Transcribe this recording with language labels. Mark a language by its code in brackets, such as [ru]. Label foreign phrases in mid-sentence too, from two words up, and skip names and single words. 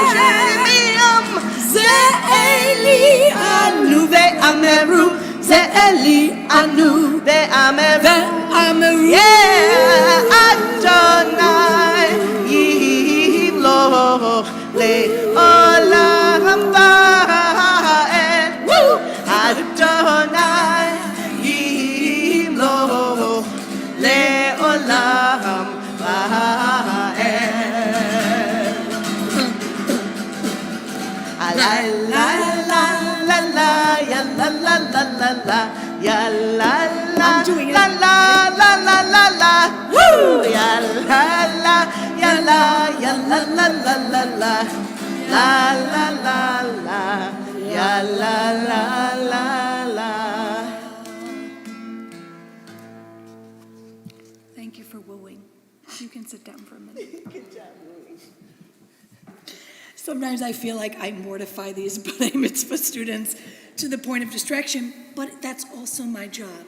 [he] זה אלי אנו ואמרו, זה אלי אנו ואמרו, אדוני ימלוך לעולם ועד, אדוני ימלוך לעולם ועד. La la la la la, ya la la la la la, ya la la la la la la la la, woo! Ya la la, ya la la la la la la, la la la la, ya la la la la. [en] Thank you for wooing. You can sit down for a minute. Good job, Louie. Sometimes I feel like I mortify these [he] בני מצווה [en] students to the point of distraction, but that's also my job.